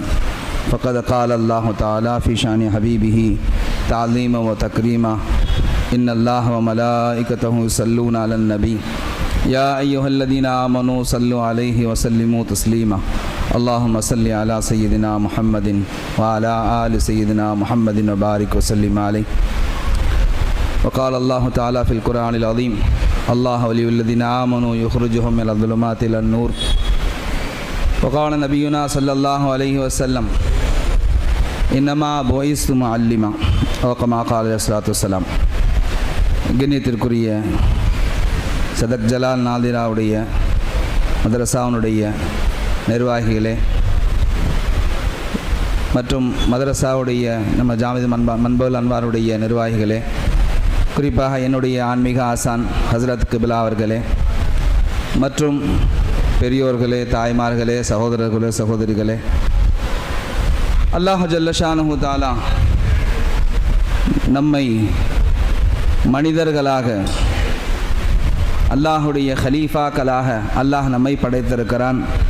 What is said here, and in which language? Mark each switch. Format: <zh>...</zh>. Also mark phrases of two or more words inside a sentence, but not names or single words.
<ar>فقد قال الله تعالى في شأن حبيبه تعظيما وتكريما. إن الله وملائكته يصلون على النبي يا أيها الذين آمنوا صلوا عليه وسلموا تسليما. اللهم صل على سيدنا محمد وعلى آل سيدنا محمد وبارك وسلم عليه. وقال الله تعالى في القرآن العظيم الله ولي الذين آمنوا يخرجهم من الظلمات إلى النور. وقال نبينا صلى الله عليه وسلم إنما بعثت معلما أو كما قال عليه الصلاة والسلام.</ar> <ta>கண்ணியத்திற்குரிய சதக் ஜலால் நாதிராவுடைய மதரசாவுடைய நிர்வாகிகளே மற்றும் மதரசாவுடைய நம்ம ஜாமித் மன்புல் அன்வாருடைய நிர்வாகிகளே, குறிப்பாக என்னுடைய ஆன்மீக ஆசான் ஹசரத் கிபிலா அவர்களே மற்றும் பெரியோர்களே, தாய்மார்களே, சகோதரர்களே, சகோதரிகளே,</ta> <ar>الله جل شأنه تعالى</ar> <ta>நம்மை மனிதர்களாக அல்லாஹுடைய ஹலீஃபாக்களாக அல்லாஹ் நம்மை படைத்திருக்கிறான்.</ta>